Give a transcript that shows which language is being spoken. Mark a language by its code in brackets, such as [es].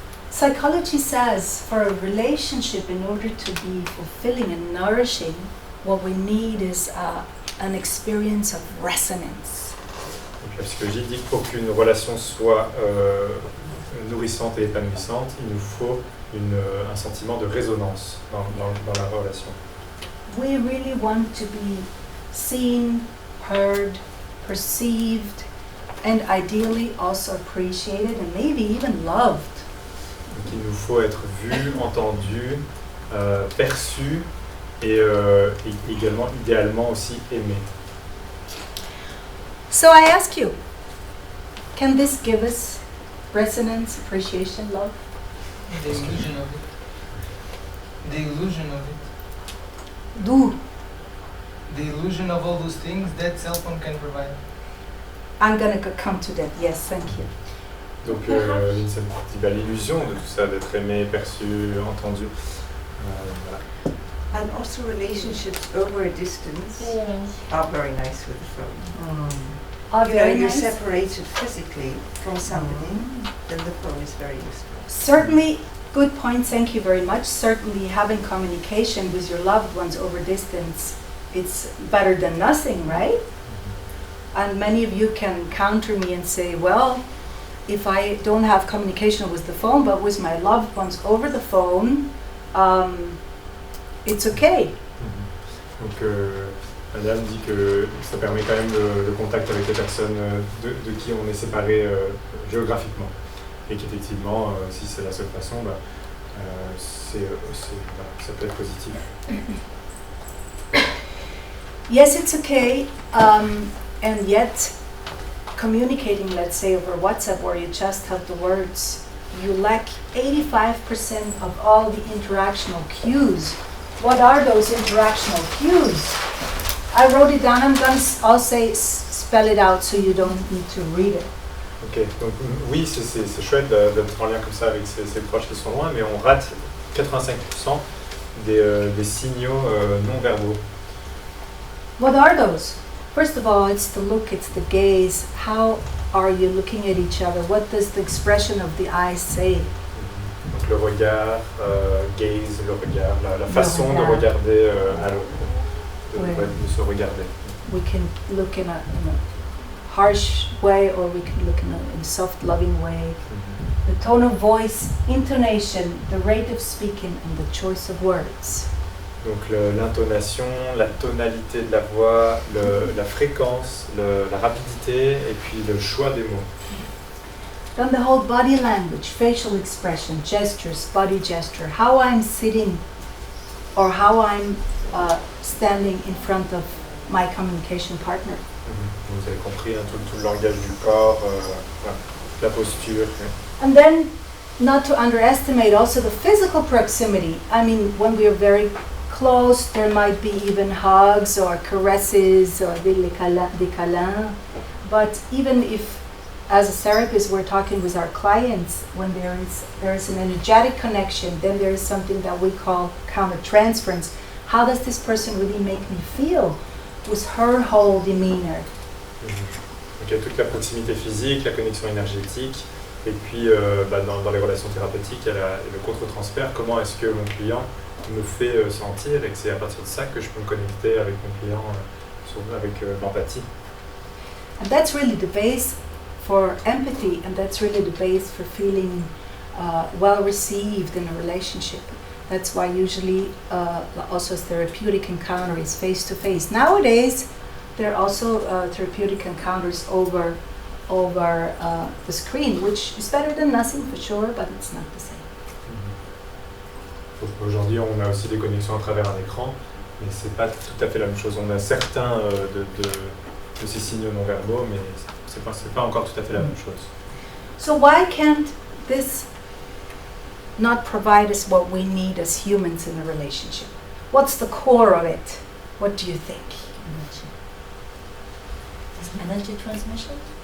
[en] Psychology says for a relationship, in order to be fulfilling and nourishing, what we need is an experience of resonance. [fr] Donc, la psychologie dit que pour qu'une relation soit nourrissante et épanouissante, il nous faut un sentiment de résonance dans la relation. [en] We really want to be seen, heard, perceived, and ideally also appreciated and maybe even loved. [fr] Donc il nous faut être vu, entendu, perçu et également idéalement aussi aimé. [en] So I ask you, can this give us resonance, appreciation, love? The illusion of it. The illusion of it. Do. The illusion of all those things that cell phone can provide. I'm going to come to that. Yes, thank you. [fr] Donc Vincent dit l'illusion de tout ça, d'être aimé, perçu, entendu. Voilà. [en] And also relationships over a distance are very nice with the phone. You're separated physically from somebody, then the phone is very useful. Certainly, good point, thank you very much. Certainly having communication with your loved ones over distance, it's better than nothing, right? And many of you can counter me and say, well, if I don't have communication with the phone, but with my loved ones over the phone, it's okay. [fr] Donc Madame dit que ça permet quand même le contact avec les personnes de qui on est séparés géographiquement. Et qu'effectivement, si c'est la seule façon, ça peut être positif. [en] Yes, it's okay, and yet communicating, let's say over WhatsApp where you just have the words, you lack 85% of all the interactional cues. What are those interactional cues? I wrote it down, I'll spell it out so you don't need to read it. [fr] Ok, donc oui, c'est chouette d'être en lien comme ça avec ses proches qui sont loin, mais on rate 85% des signaux non verbaux. [en] What are those? First of all, it's the look, it's the gaze. How are you looking at each other? What does the expression of the eyes say? [fr] Donc le regard, gaze, le regard, la façon de regarder à l'autre, de se regarder. [en] We can look in a harsh way or we can look in a soft, loving way. The tone of voice, intonation, the rate of speaking, and the choice of words. [fr] Donc l'intonation, la tonalité de la voix, la fréquence, la rapidité et puis le choix des mots. [en] Then the whole body language, facial expression, gestures, body gesture, how I'm sitting or how I'm standing in front of my communication partner. [fr] Vous avez compris, hein, tout le langage du corps, voilà, la posture. [en] And then, not to underestimate also the physical proximity. I mean, when we are very close, there might be even hugs or caresses or [fr] des câlins. [en] But even if, as a therapist, we're talking with our clients, when there is an energetic connection, then there is something that we call countertransference. How does this person really make me feel with her whole demeanor? [fr] Donc il y a toute la proximité physique, la connexion énergétique, et puis dans les relations thérapeutiques, il y a le contre-transfert. Comment est-ce que mon client me fait sentir, et que c'est à partir de ça que je peux me connecter avec mon client avec l'empathie. [en] And that's really the base for empathy, and that's really the base for feeling well received in a relationship. That's why usually also therapeutic encounter is face to face. Nowadays, there are also therapeutic encounters over the screen, which is better than nothing for sure, but it's not the same. [fr] Aujourd'hui, on a aussi des connexions à travers un écran, mais c'est pas tout à fait la même chose. On a certains de ces signaux non verbaux, mais c'est pas encore tout à fait la même chose. [en] So why can't this not provide us what we need as humans in a relationship? What's the core of it? What do you think? Energy transmission?